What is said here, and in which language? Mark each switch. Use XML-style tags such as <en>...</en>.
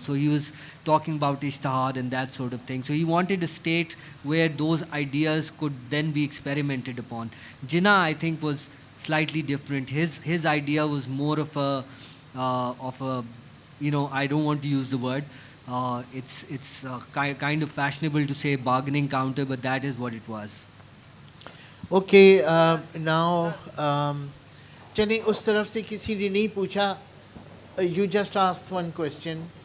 <en>So he was talking about ijtihad and that sort of thing. So he wanted a state where those ideas could then be experimented upon. Jinnah, I think, was slightly different. His idea was more of a I don't want to use the word, it's kind of fashionable to say bargaining counter, but that is what it was. Okay, now</en> <ur>چلیں اس طرف سے کسی نے نہیں پوچھا.</ur> <en>You just asked one question.</en>